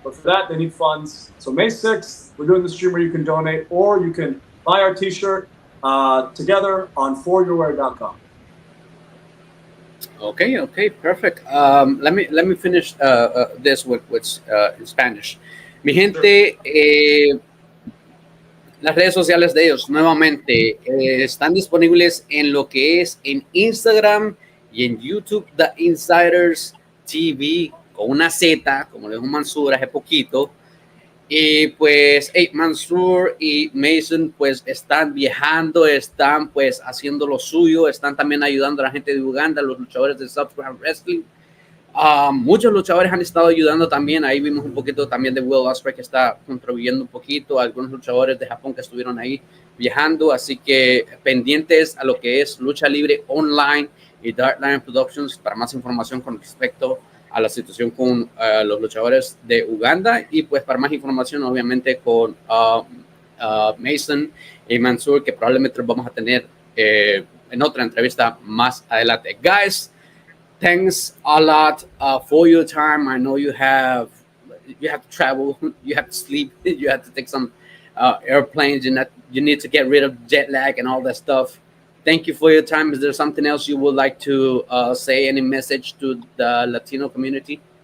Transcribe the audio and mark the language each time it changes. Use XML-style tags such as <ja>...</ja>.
<en>But for that, they need funds. So May 6th, we're doing the stream where you can donate, or you can buy our T-shirt together on foryourwear.com. Okay, perfect. Let me finish this with in Spanish.</en> <es>Mi gente, las redes sociales de ellos nuevamente están disponibles en lo que es en Instagram y en YouTube, The Insiders TV, con una Z, como le dijo Mansoor hace poquito. Y pues Mansoor y Mason pues están viajando, están pues haciendo lo suyo, están también ayudando a la gente de Uganda, los luchadores de SUSCRÍBETE Wrestling. Muchos luchadores han estado ayudando también. Ahí vimos un poquito también de Will Ospreay, que está contribuyendo un poquito, algunos luchadores de Japón que estuvieron ahí viajando. Así que pendientes a lo que es Lucha Libre Online y Dark Lion Productions para más información con respecto a la situación con los luchadores de Uganda, y pues para más información obviamente con Mason y Mansoor, que probablemente vamos a tener en otra entrevista más adelante.</es> <en>Guys, thanks a lot for your time. I know you have to travel, you have to sleep, you have to take some airplanes, you need to get rid of jet lag and all that stuff. Thank you for your time. Is there something else you would like to say, any message to the Latino community?</en>